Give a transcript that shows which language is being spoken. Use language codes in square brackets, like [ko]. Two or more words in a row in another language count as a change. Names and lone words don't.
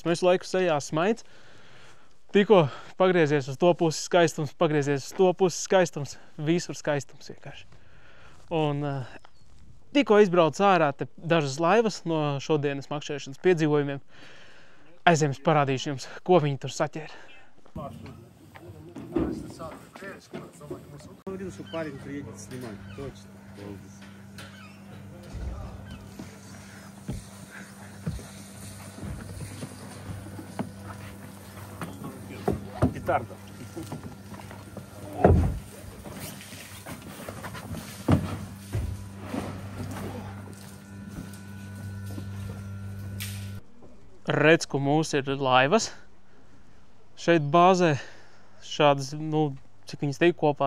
[lv] Man visu laiku sejā smaids. Tikko pagriezies uz to pusi skaistums, pagriezies uz to pusi skaistums. Visur skaistums vienkārši. Un tikko izbrauc ārā te dažas laivas no šodienas makšķerēšanas piedzīvojumiem. Aiziem es parādīšu jums, ko viņi tur saķēra. [ru] Говорил, что парень приедет снимать. Точно. Петарда. [lv] Redz, ka mūs ir laivas. Šeit bāzē šādas, cik viņas teik kopā?